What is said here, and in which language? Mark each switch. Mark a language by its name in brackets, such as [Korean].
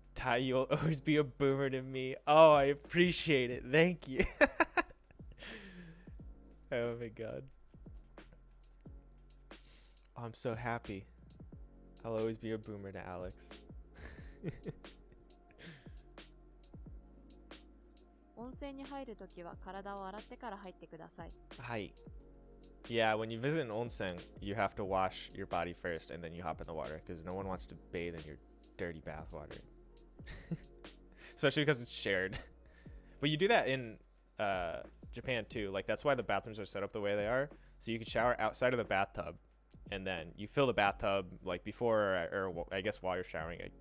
[English] Ty, you'll always be a boomer to me. Oh, I appreciate it. Thank you. Oh my god. Oh, I'm so happy. I'll always be a boomer to Alex. [Japanese] 温泉に入るときは体を洗ってから入ってください。 [English] Hi. Yeah, when you visit an onsen, you have to wash your body first and then you hop in the water because no one wants to bathe in your dirty bath water. Especially because it's shared. But you do that in Japan too. Like, that's why the bathrooms are set up the way they are. So you can shower outside of the bathtub and then you fill the bathtub like before or I guess while you're showering.